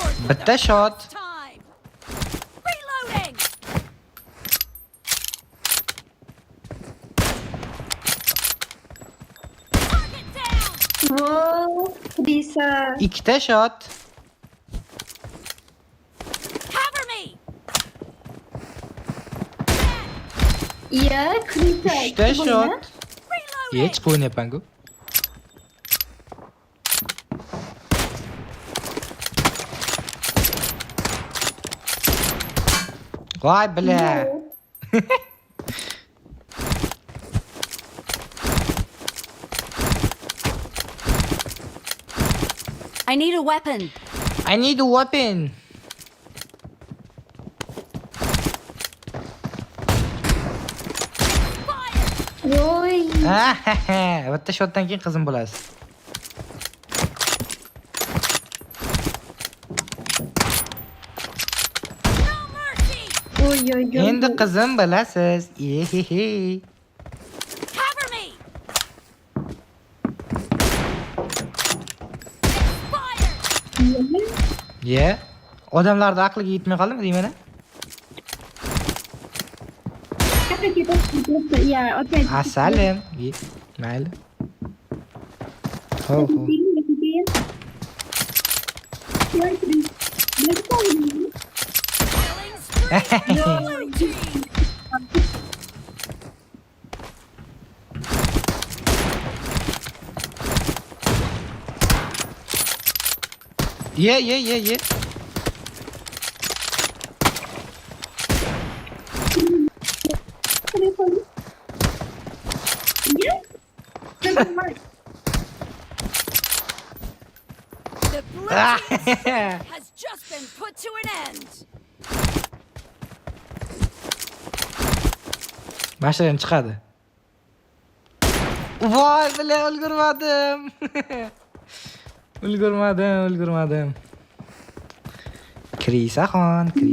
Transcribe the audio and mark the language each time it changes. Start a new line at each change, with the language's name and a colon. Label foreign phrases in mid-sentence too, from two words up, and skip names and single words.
Uzbek: Bitta shot.
English: Time. Reloading. Target down. Wow, Krisa.
Uzbek: Ikkita shot.
English: Cover me. Ya, Krisa.
Uzbek: Uchta shot.
English: Reloading.
Uzbek: Hech qo'ynayapman-ku. Voy bля.
English: I need a weapon. I need a weapon. Voy.
Uzbek: Bitta shotdan keyin qizim bo'lasiz.
English: No mercy. Oy, oy, oy.
Uzbek: Endi qizim bo'lasiz. Ehehe.
English: Cover me. Fire. Ye.
Uzbek: Odamlarning aqliga yetmay qoldimi deyman a? Ya, otmaydi. Asalim. Ye. Mayli. Ho ho.
English: Killing spree. Blue team. Ye. The blue team has just been put to an end.
Uzbek: Mashinadan chiqadi. Voy, bile ulgurmadim. Ulgurmadim. Krisaxon.